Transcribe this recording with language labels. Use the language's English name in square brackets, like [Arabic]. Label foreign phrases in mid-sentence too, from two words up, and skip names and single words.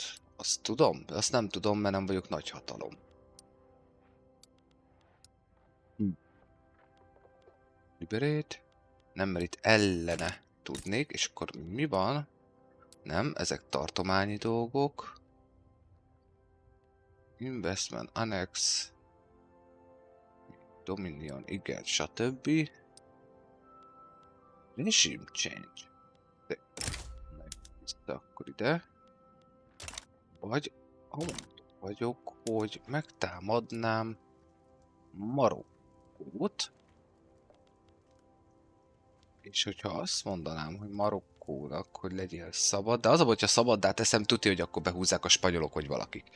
[Hungarian] Azt tudom? Azt nem tudom, mert nem vagyok nagyhatalom. Liberate. Nem, mert itt ellene tudnék, és akkor mi van? Nem, ezek tartományi dolgok. [English] Investment, Annex. [Hungarian] Dominion, igen, stb. [English] Regime change. [Hungarian] De... Vissza akkor ide. Vagy vagyok, hogy megtámadnám Marokkót. És hogyha azt mondanám, hogy Marokkónak, hogy legyél szabad, de az a hogyha szabaddá teszem, tudja, hogy akkor behúzzák a spanyolok, vagy valakik.